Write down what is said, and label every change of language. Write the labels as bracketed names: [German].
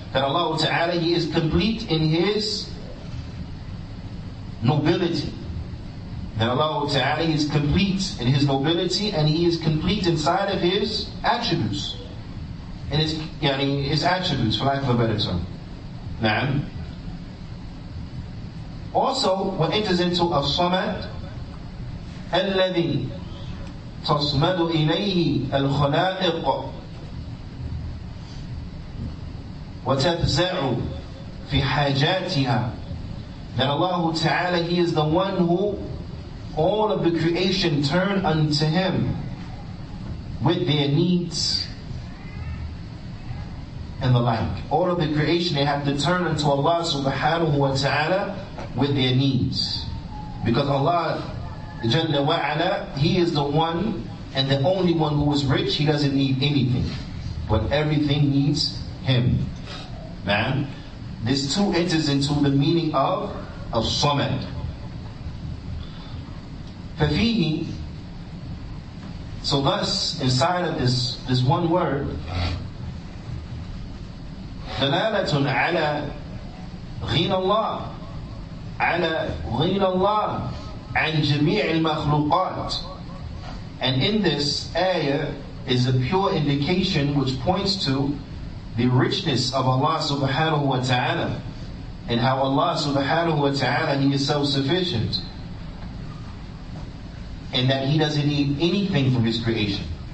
[English] That Allah ta'ala, he is complete in his nobility. That Allah Ta'ala is complete in his nobility, and he is complete inside of his attributes. And his attributes, for lack of a better term. Na'am. Also, what enters into [Arabic] As-Samad, الذي تصمد إليه الخلائق وتفزع في حاجاتها. [English] That Allah Ta'ala, he is the one who all of the creation turn unto him with their needs and the like. All of the creation, they have to turn unto Allah Subhanahu wa Ta'ala with their needs. Because Allah Jalla wa Ala, he is the one and the only one who is rich. He doesn't need anything, but everything needs him. Man, this too enters into the meaning of Samad. [Arabic] فَفِيهِ, [English] so thus, inside of this one word, [Arabic] دلالة على غنى الله, على غنى الله عن جميع المخلوقات. [English] And in this ayah is a pure indication which points to the richness of Allah subhanahu wa ta'ala, and how Allah subhanahu wa ta'ala, He is self-sufficient, and that He doesn't need anything from His creation.